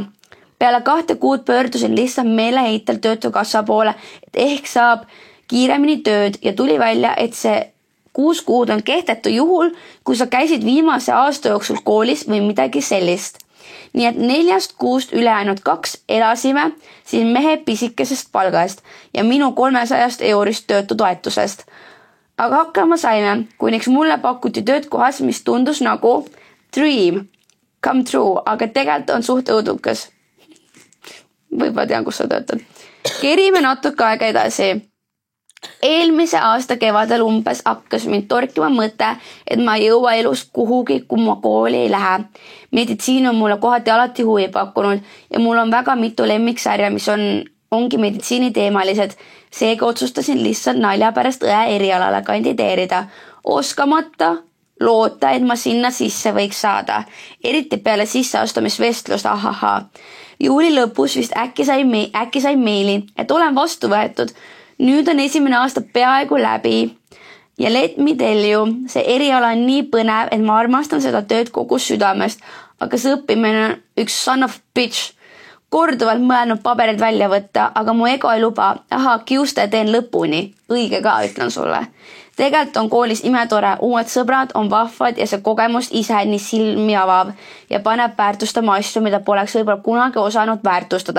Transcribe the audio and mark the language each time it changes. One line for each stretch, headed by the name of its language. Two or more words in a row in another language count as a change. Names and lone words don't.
Estonian: Peale 2 kuud pöördusin lihtsalt meeleheitel töötukassa poole, et ehk saab kiiremini tööd ja tuli välja, et see 6 kuud on kehtetu juhul, kui sa käisid viimase aasta jooksul koolis või midagi sellist. Nii et 4 kuust ülejäänud 2 elasime siin mehe pisikesest palgast ja minu 300 € töötutoetusest. Aga hakkama saime, kuniks mulle pakuti tööd kohas, mis tundus nagu
English: dream, come true,
Estonian: aga tegelikult on suht õudukas. Võib-olla tean, kus sa töötad. Kerime natuke aega edasi. Eelmise aasta kevadel umbes hakkas mind torkima mõte, et ma ei jõua elus kuhugi, kui ma kooli ei lähe. Meditsiin on mulle kohati alati huvi pakkunud ja mul on väga mitu lemmiksarja, mis ongi meditsiiniteemalised. Seega otsustasin lihtsalt nalja pärast õe erialale kandideerida, oskamata loota, et ma sinna sisse võiks saada. Eriti peale sisseastumisvestlust, Juuli lõpus vist äkki sai meili, et olen vastu võetud. Nüüd on 1. aasta peaaegu läbi ja
English: let me tell you,
Estonian: see eriala on nii põnev, et ma armastan seda tööd kogu südamest, aga see õppimine on üks
English: son of bitch.
Estonian: Korduvalt mõelnud paberid välja võtta, aga mu ego ei luba. Kiuste teen lõpuni. Õige ka, ütlen sulle. Tegelikult on koolis imetore, uued sõbrad on vahvad ja see kogemus ise nii silmi avav ja paneb väärtustama asju, mida poleks võib-olla kunagi osanud väärtustada.